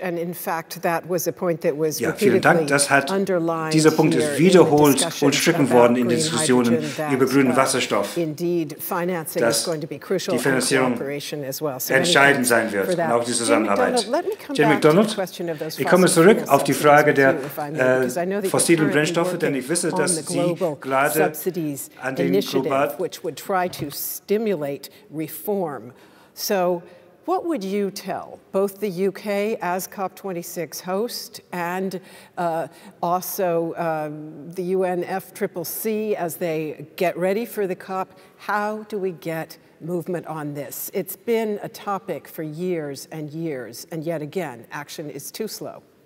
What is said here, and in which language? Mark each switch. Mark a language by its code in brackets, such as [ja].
[en] And in fact, that was a point that was repeatedly underlined. [de] Dieser Punkt ist wiederholt unterstrichen worden in Diskussionen über grünen Wasserstoff. [en] Indeed, financing is going to be crucial, [de] die Finanzierung [en] as well. So [de] entscheidend sein wird, und auch die Zusammenarbeit. Jim McDonald, ich komme zurück auf die Frage der fossilen Brennstoffe, denn ich wisse, dass Sie gerade an den globalen [en] stimulate reform. So what would you tell both the UK as COP26 host and also the UNFCCC as they get ready for the COP? How do we get movement on this? It's been a topic for years, and yet again, action is too slow.